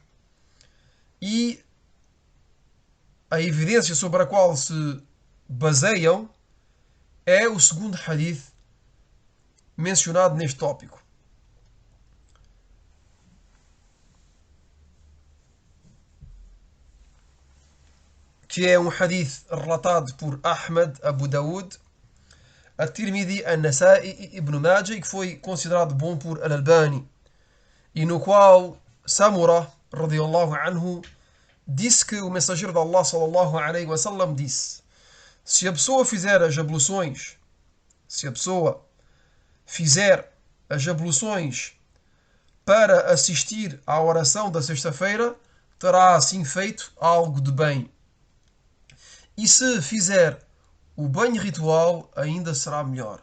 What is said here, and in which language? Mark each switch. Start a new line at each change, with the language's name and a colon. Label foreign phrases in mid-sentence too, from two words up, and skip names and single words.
Portuguese: E a evidência sobre a qual se baseiam é o segundo hadith mencionado neste tópico. Que é um hadith relatado por Ahmad, Abu Daud, At-Tirmidhi, An-Nasa'i e Ibn Majah, e que foi considerado bom por Al-Albani, e no qual Samura,
Arabic: رضي الله عنه,
Portuguese: disse que o mensageiro de Allah
Arabic: صلى الله عليه وسلم
Portuguese: disse: se a pessoa fizer as abluções, para assistir à oração da sexta-feira, terá assim feito algo de bem. E se fizer o banho ritual, ainda será melhor.